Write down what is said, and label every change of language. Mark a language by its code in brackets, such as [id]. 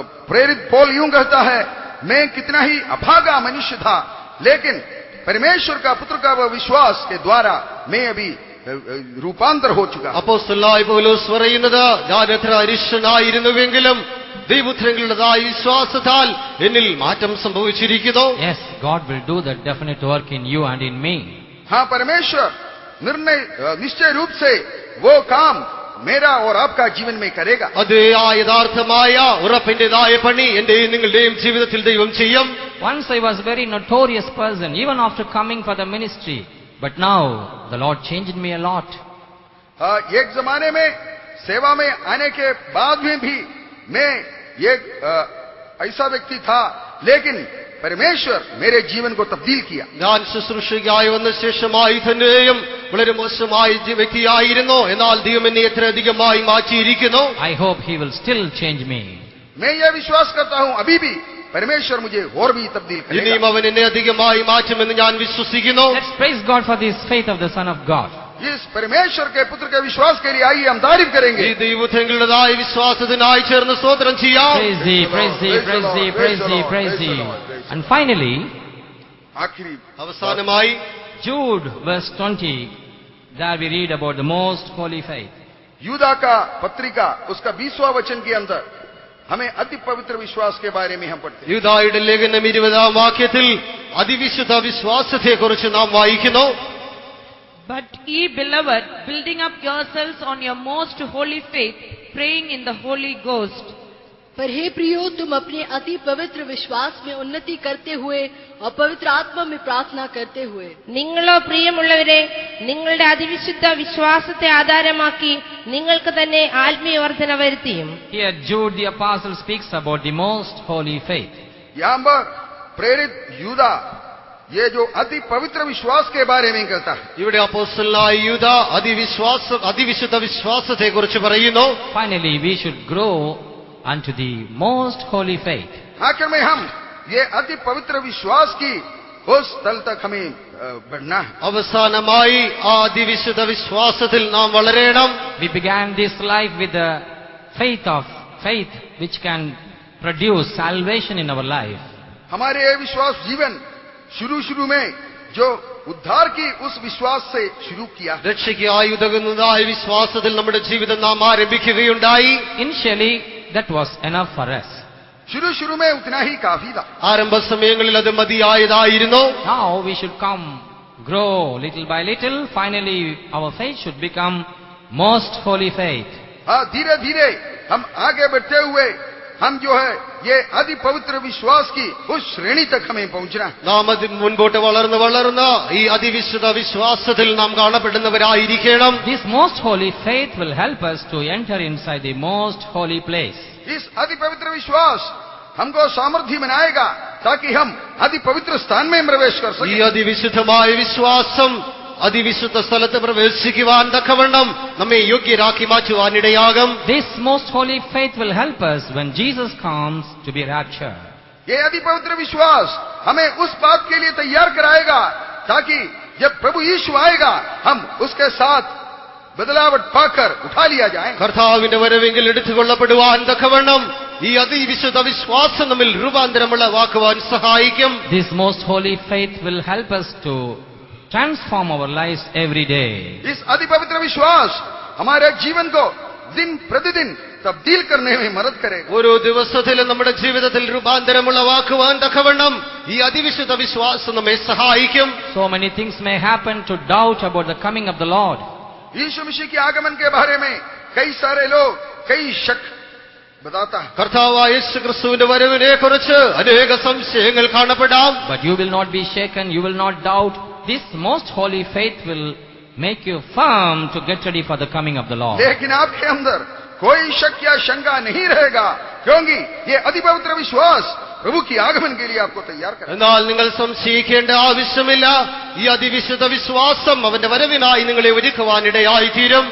[hi] प्रेरित पौल यूं कहता है, मैं कितना ही अभागा मनुष्य था, लेकिन परमेश्वर का पुत्र का वह विश्वास के द्वारा मैं अभी रूपांतर हो चुका। [ml] അപ്പോസ്തലനായ പൗലോസ് പറയുന്നത്, ഞാൻ എത്ര അരിഷ്ടനായിരുന്നുവെങ്കിലും ദൈവത്തിനുള്ളതായ വിശ്വാസത്താൽ എന്നിൽ മാറ്റം സംഭവിച്ചിരിക്കുന്നു. [en] Yes, God will do that definite work in you and in me. [hi] हाँ, परमेश्वर निश्चय रूप से वो काम मेरा और आपका जीवन में करेगा. [ml] അതേ ആ യഥാർത്ഥമായ ഉറപ്പിന്റേതായ പണി എന്റെയും നിങ്ങളുടെയും ജീവിതത്തിൽ ദൈവം ചെയ്യും. [en] Once I was a very notorious person, even after coming for the ministry, but now the Lord changed me a lot. [hi] एक जमाने में सेवा में आने के बाद में भी मैं एक ऐसा व्यक्ति था, लेकिन परमेश्वर मेरे जीवन को तब्दील किया. [ml] ഞാൻ ശുശ്രൂഷയ്ക്കായി വന്ന ശേഷമായി തന്നെയും വളരെ മോശമായ വ്യക്തിയായിരുന്നു, എന്നാൽ ദൈവം എന്നെ എത്ര അധികമായി മാറ്റിയിരിക്കുന്നു. [en] I hope He will still change me. [hi] मैं यह विश्वास करता हूं, अभी भी परमेश्वर मुझे और भी तब्दील [ml] ഇനിയും [hi] करेगा. [ml] അവൻ എന്നെ അധികമായി മാറ്റുമെന്ന് ഞാൻ വിശ്വസിക്കുന്നു. [en] Let's praise God for this faith of the Son of God. [hi] इस परमेश्वर के पुत्र के विश्वास के लिए आइए हम तारीफ [ml] ഈ [hi] करेंगे. [ml] ദൈവത്തിനുള്ളതായ വിശ്വാസത്തിനായി ചേർന്ന് സ്തോത്രം ചെയ്യാം. [en] Praise Thee, praise Thee, praise Thee, praise Thee, praise Thee. And finally, [hi] आखिरी [ml] അവസാനമായി [en] Jude verse 20, there we read about the most holy faith. [hi] यूदा का पत्रिका उसका 20वां वचन के अंदर हमें अति पवित्र विश्वास के बारे में हम पढ़ते हैं. [ml] യൂദായുടെ ലേഖനം 20-ാം വാക്യത്തിൽ അതിവിശുദ്ധ വിശ്വാസത്തെക്കുറിച്ച് നാം വായിക്കുന്നു. [en] But ye beloved, building up yourselves on your most holy faith, praying in the Holy Ghost. [hi] पर हे प्रियो, तुम अपने अति पवित्र विश्वास में उन्नति करते हुए और पवित्र आत्मा में प्रार्थना करते हुए. [ml] നിങ്ങളോ പ്രിയമുള്ളവരെ, നിങ്ങളുടെ അതിവിശുദ്ധ വിശ്വാസത്തെ ആധാരമാക്കി നിങ്ങൾക്ക് തന്നെ ആത്മീയവർദ്ധന വരുത്തിയും. [en] Here Jude the apostle speaks about the most holy faith. [hi] यहां पर प्रेरित यूदा ये जो अति पवित्र विश्वास के बारे में कहता है. [ml] ഇവിടെ അപ്പോസ്തലനായ യൂദ അതിവിശുദ്ധ വിശ്വാസത്തെക്കുറിച്ച് പറയുന്നു. [en] Finally, we should grow unto the most holy faith. [hi] आखिर में हम ये अति पवित्र विश्वास की उस तल तक हमें बढ़ना है. [ml] അവസാനമായി ആ അതിവിശുദ്ധ വിശ്വാസത്തിൽ നാം വളരണം. [en] We began this life with the faith which can produce salvation in our life. [hi] हमारे ये विश्वास जीवन शुरू में जो उद्धार की उस विश्वास से शुरू किया. [ml] രക്ഷയ്ക്കായി ഉതകുന്നതായ വിശ്വാസത്തിൽ നമ്മുടെ ജീവിതം നാം ആരംഭിക്കുകയുണ്ടായി. [en] Initially, that was enough for us. [hi] शुरू में उतना ही काफी था. [ml] ആരംഭ സമയങ്ങളിൽ അത് മതിയായതായിരുന്നു. [en] Now we should grow little by little. Finally, our faith should become most holy faith. [hi] हाँ, धीरे धीरे हम आगे बढ़ते हुए हम जो है ये अति पवित्र विश्वास की उस श्रेणी तक हमें पहुंचना है. [ml] നാം അതിന് മുൻപോട്ട് വളർന്ന് ഈ അതിവിശുദ്ധ വിശ്വാസത്തിൽ നാം കാണപ്പെടുന്നവരായിരിക്കണം. [en] This most holy faith will help us to enter inside the most holy place. [hi] इस अति पवित्र विश्वास हमको सामर्थ्य बनाएगा ताकि हम अति पवित्र स्थान में प्रवेश कर [ml] ഈ [hi] सकें. [ml] അതിവിശുദ്ധമായ വിശ്വാസം അതിവിശുദ്ധ സ്ഥലത്ത് പ്രവേശിക്കുവാൻ തക്കവണ്ണം നമ്മെ യോഗ്യരാക്കി മാറ്റുവാനിടയാകും. [en] This most holy faith will help us when Jesus comes to be raptured. [hi] ये अति पवित्र विश्वास हमें उस बात के लिए तैयार कराएगा ताकि जब प्रभु यीशु आएगा हम उसके साथ बदलावट पाकर उठा लिया जाए. [ml] കർത്താവിന്റെ വരവെങ്കിൽ എടുത്തുകൊള്ളപ്പെടുവാൻ തക്കവണ്ണം ഈ അതിവിശുദ്ധ വിശ്വാസം നമ്മിൽ രൂപാന്തരമുള്ളവാക്കുവാൻ സഹായിക്കും. [en] This most holy faith will help us to transform our lives every day. [hi] इस अति पवित्र विश्वास हमारे जीवन को दिन प्रतिदिन तब्दील करने में मदद करेगा. [ml] ഓരോ ദിവസത്തിലും നമ്മുടെ ജീവിതത്തിൽ രൂപാന്തരമുള്ളവാക്കുവാൻ തക്കവണ്ണം ഈ അതിവിശുദ്ധ വിശ്വാസം നമ്മെ സഹായിക്കും. [en] So many things may happen to doubt about the coming of the Lord. [hi] यीशु मसीह के आगमन के बारे में कई सारे लोग कई शक बताता है. [ml] കർത്താവായ യേശു ക്രിസ്തുവിന്റെ വരവിനെ കുറിച്ച് അനേക സംശയങ്ങൾ കാണപ്പെടാം. [en] But you will not be shaken, you will not doubt. This most holy faith will make you firm to get ready for the coming of the Lord. [hi] लेकिन आपके अंदर कोई शक या शंका नहीं रहेगा क्योंकि ये अति पवित्र विश्वास प्रभु की आगमन के लिए आपको तैयार करें। [ml] എന്നാൽ നിങ്ങൾ സംശയിക്കേണ്ട ആവശ്യമില്ല. ഈ അതിവിശുദ്ധ വിശ്വാസം അവന്റെ വരവിനായി നിങ്ങളെ ഒരുക്കുവാനിടയായി തീരും.